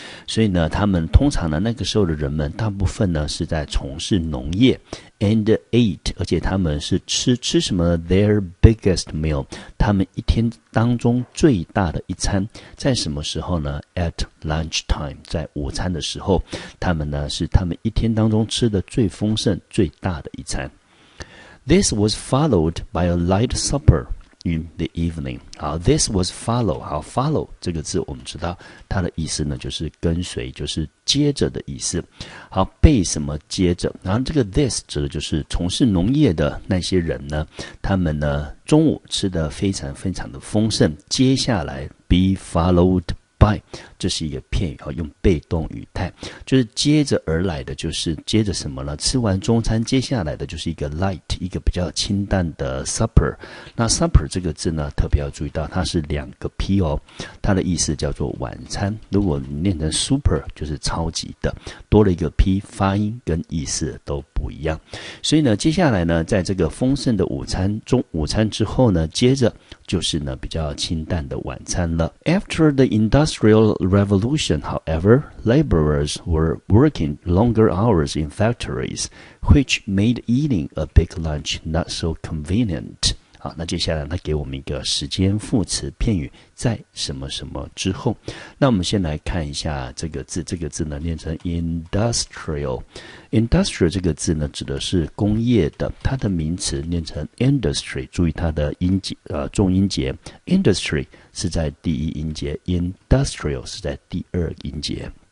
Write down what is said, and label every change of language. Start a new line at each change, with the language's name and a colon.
Chinese: 所以呢他们通常呢那个时候的人们大部分呢是在从事农业
English: and ate，
Chinese: 而且他们是吃什么呢？
English: their biggest meal，
Chinese: 他们一天当中最大的一餐在什么时候呢？
English: at lunchtime，
Chinese: 在午餐的时候，他们呢是他们一天当中吃的最丰盛最大的一餐。
English: This was followed by a light supper in the evening。好， this was follow。
Chinese: 好， follow 这个字我们知道它的意思呢就是跟随，就是接着的意思。好，被什么接着，然后这个 this 指的就是从事农业的那些人呢，他们呢中午吃的非常非常的丰盛，接下来
English: be followed
Chinese: by， 这是一个片语，用被动语态，就是接着而来的，就是接着什么呢？吃完中餐，接下来的就是一个 light， 一个比较清淡的 supper。那 supper 这个字呢，特别要注意到，它是2个 p 哦，它的意思叫做晚餐。如果你念成 super， 就是超级的，多了一个 p， 发音跟意思都不一样。所以呢，接下来呢，在这个丰盛的午餐之后呢，接着就是呢比较清淡的晚餐了。
English: After the Industrial Revolution, however, laborers were working longer hours in factories, which made eating a big lunch not so convenient.
Chinese: 好，那接下来他给我们一个时间副词片语，在什么什么之后。那我们先来看一下这个字，这个字呢念成 industrial。industrial 这个字呢指的是工业的，它的名词念成 industry， 注意它的重音节 ，industry 是在第1音节 ，industrial 是在第2音节。